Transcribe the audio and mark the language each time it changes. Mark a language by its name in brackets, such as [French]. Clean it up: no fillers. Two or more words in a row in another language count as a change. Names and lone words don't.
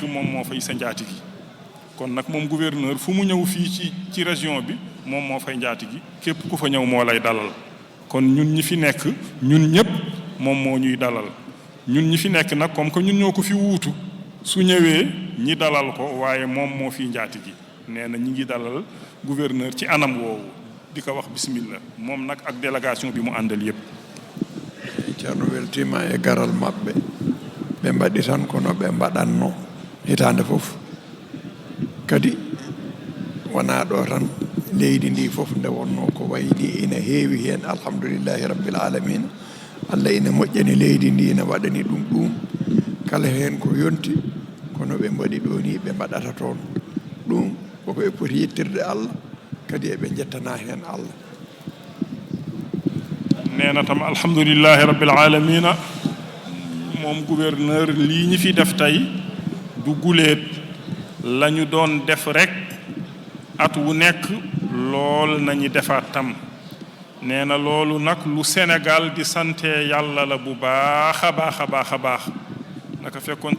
[Wolof] moom moo fay sa njaati gi kon nag moom gouverneur fu mu ñëw fii ci région bi moom moo fay njaati gi képp ku fa ñëw moo lay dalal kon ñun ñi fi nekk ñun ñépp moom moo ñuy dalal ñun ñi fi nekk nag [French] comme que [Wolof] ñun ñoo ko fi wuutu su ñëwee ñi dalal ko waaye moom moo fi njaati gi nee na ñi ngi dalal gouverneur ci anam woowu di ko wax bismillah moom nag ak délégation bi mu àndal yépp [Fula] ceerno weltima e garal maɓɓe ɓe mbaɗi tan kono ɓe mbaɗatno hitande fof kadi wona ɗo tan leydi ndi fof nde wonno ko wayni ina heewi hen [Arabic] الحمد لله رب العالمين [Fula] Allah ina moƴƴani leydi ndi ina waɗani ɗum kala hen ko yonti kono ɓe mbaɗi ɗo ni ɓe mbaɗata toon ɗum koko e poti yettirde Allah kadi eɓe jettana hen Allah. [Wolof] nee na tam [Arabic] الحمد لله رب العالمين [Wolof] moom gouverneur lii ñi fi def tey du guléet lañu doon def rek at wu nekk lool nañu defaat tam nee na loolu nag lu Sénégal di sante yàlla la bu baax a baax a baax a baax naka fekkonte